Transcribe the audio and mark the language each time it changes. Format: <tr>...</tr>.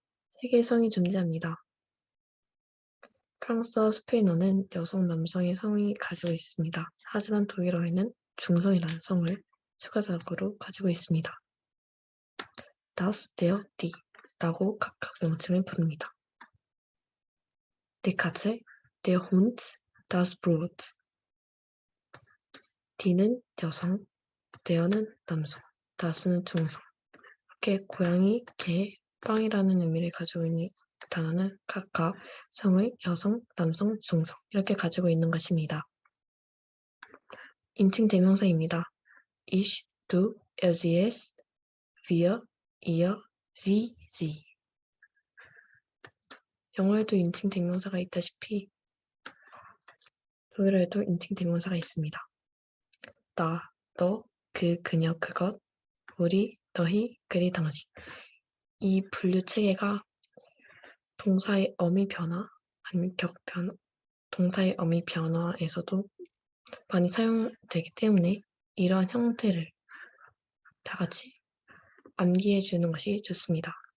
<ko>세 개의 성이 존재합니다. 프랑스어, 스페인어는 여성, 남성의 성이 가지고 있습니다. 하지만 독일어에는 중성이라는 성을 추가적으로 가지고 있습니다.</ko> <de>das, der, die</de> <ko>라고 각각 명칭을 부릅니다.</ko> <de>Die Katze, der Hund, das Brot.</de> <ko>d는 여성, der는 남성, das는 중성. 이렇게 고양이, 개, 빵이라는 의미를 가지고 있는 단어는 각각 성을 여성, 남성, 중성 이렇게 가지고 있는 것입니다. 인칭 대명사입니다.</ko> <de>Ich, du, er, sie, es, wir, ihr, sie, sie.</de> <ko>영어에도 인칭 대명사가 있다시피 독일어에도 인칭 대명사가 있습니다. 나, 너, 그, 그녀, 그것, 우리, 너희, 그리, 당신. 이 분류 체계가 동사의 어미 변화 아니면 격변화, 동사의 어미 변화에서도 많이 사용되기 때문에 이러한 형태를 다 같이 암기해 주는 것이 좋습니다.</ko>